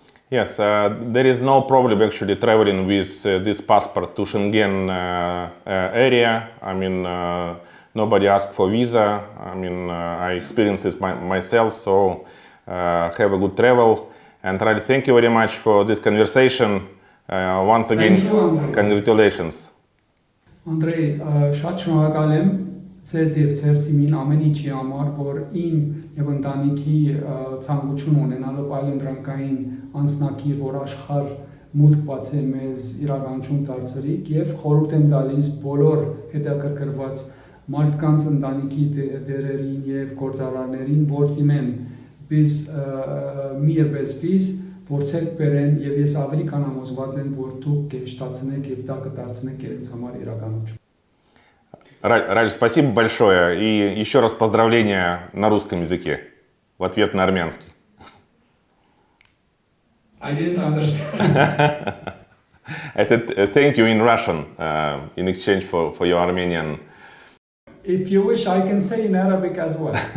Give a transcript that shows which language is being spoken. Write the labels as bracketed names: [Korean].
[English] Yes, there is no problem actually traveling with this passport to Schengen area. I mean, nobody asks for visa. I mean, I experienced this myself, so have a good travel. And Ralf, thank you very much for this conversation. Once again, Thank you, Andrei. Congratulations. [Armenian] Andrei, շատ շնորհակալ եմ ձեզ եւ ձեր թիմին ամեն ինչի համար, որ իմ եւ ընտանիքի ցանկություն ունենալով այլընտրանքային անձնակիր, որ աշխարհ մուտք բացել մեզ իրականություն դարձրիք, եւ խորհուրդ եմ տալիս բոլոր հետաքրքրված մարդկանց ընտանիքի դերերին եւ գործարարներին, որ դիմեն biz mir bezvis որցեք բերեն, եւ ես ավելի քան համոզված եմ, որ դուք կհեշտացնեք եւ դա կդարձնեք իրենց համար իրականություն. [Russian] Ральф, спасибо большое, и еще раз поздравления на русском языке в ответ на армянский. [English] I didn't understand. I said thank you in Russian in exchange for your Armenian. If you wish, I can say in Arabic as well.